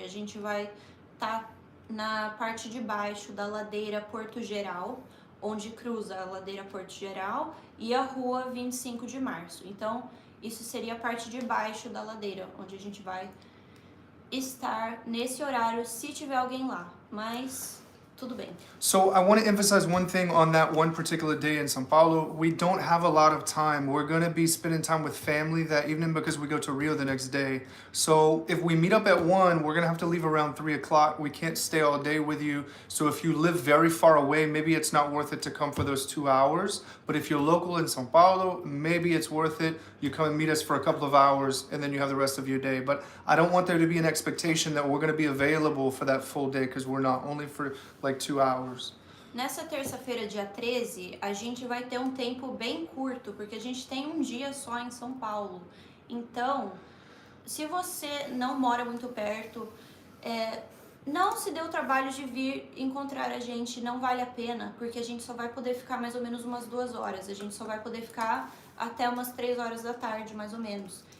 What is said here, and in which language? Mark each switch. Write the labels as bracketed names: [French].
[Portuguese] A gente vai estar na parte de baixo da ladeira Porto Geral, onde cruza a ladeira Porto Geral e a rua 25 de março. Então, isso seria a parte de baixo da ladeira, onde a gente vai estar nesse horário se tiver alguém lá. Mas tudo bem. [English] So I want to emphasize one thing on that one particular day in Sao Paulo. We don't have a lot of time. We're going to be spending time with family that evening because we go to Rio the next day. So if we meet up at 1, we're going to have to leave around 3 o'clock. We can't stay all day with you. So if you live very far away, maybe it's not worth it to come for those 2 hours. But if you're local in Sao Paulo, maybe it's worth it. You come and meet us for a couple of hours and then you have the rest of your day. But I don't want there to be an expectation that we're going to be available for that full day because we're not, only for like 2 hours. [Portuguese] Nessa terça-feira, dia 13, a gente vai ter um tempo bem curto, porque a gente tem um dia só em São Paulo. Então, se você não mora muito perto, não se dê o trabalho de vir encontrar a gente, não vale a pena, porque a gente só vai poder ficar mais ou menos umas 2 horas. A gente só vai poder ficar até umas 3 horas da tarde, mais ou menos.